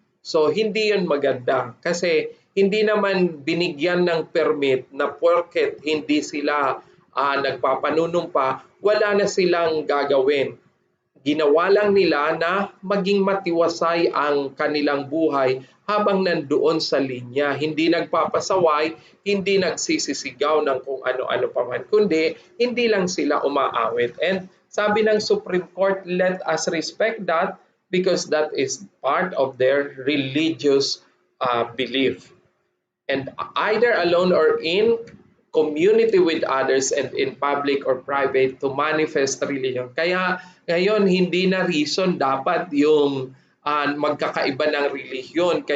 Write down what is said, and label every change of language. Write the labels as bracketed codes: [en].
[tl] So hindi yun maganda kasi hindi naman binigyan ng permit na porket hindi sila nagpapanunumpa, wala na silang gagawin. Ginawa lang nila na maging matiwasay ang kanilang buhay habang nandoon sa linya. Hindi nagpapasaway, hindi nagsisisigaw ng kung ano-ano pa man, kundi hindi lang sila umaawit. [en] And [tl] sabi ng [en] Supreme Court, let us respect that because that is part of their religious belief. And either alone or in community with others and in public or private to manifest religion. [tl] Kaya ngayon hindi na reason dapat yung magkakaiba ng relihiyon.